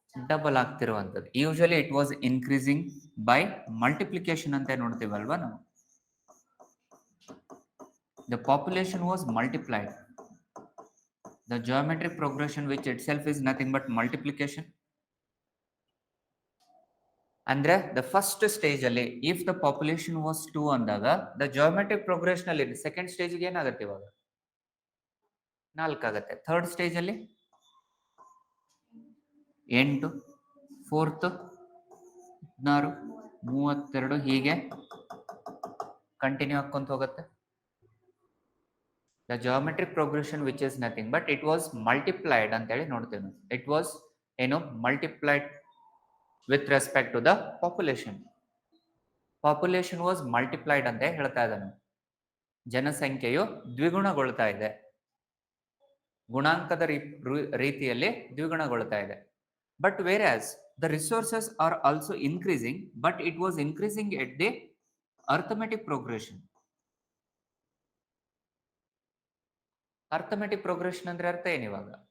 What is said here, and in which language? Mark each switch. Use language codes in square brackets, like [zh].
[kn] Double ಆಗ್ತಿರುವಂಥದ್ದು. [en] usually it was increasing by multiplication [kn] ಅಂತ ನೋಡ್ತೀವಲ್ವಾ ನಾವು. [en] The population was multiplied. The geometric progression, which itself is nothing but multiplication. [kn] ಅಂದ್ರೆ [en] the first stage [kn] ಅಲ್ಲಿ [en] if the population was 2 [kn] ಅಂದಾಗ [en] the geometric progression ಅಲ್ಲಿ second stage [kn] ಗೆ ಏನಾಗುತ್ತೆ ಇವಾಗ? 4 ಆಗುತ್ತೆ. ಥರ್ಡ್ ಸ್ಟೇಜ್ ಅಲ್ಲಿ 8, ಫೋರ್ತ್ 16, 32 ಹೀಗೆ ಕಂಟಿನ್ಯೂ ಹಾಕೊಂತ ಹೋಗುತ್ತೆ. [en] The geometric progression which is nothing but it was multiplied [kn] ಅಂತ ಹೇಳಿ ನೋಡ್ತೇವೆ. [en] It was multiplied with respect to the population. Population was multiplied [kn] ಅಂತ ಹೇಳ್ತಾ ಇದ್ದಾನೆ. ಜನಸಂಖ್ಯೆಯು ದ್ವಿಗುಣಗೊಳ್ತಾ ಇದೆ, ಗುಣಾಂಕದ ರೀತಿಯಲ್ಲಿ ದ್ವಿಗುಣಗೊಳ್ತಾ ಇದೆ. [en] But whereas the resources are also increasing but it was increasing at the arithmetic progression. [kn] Arithmetic progression ಅಂದ್ರೆ ಅರ್ಥ ಏನಿವಾಗ?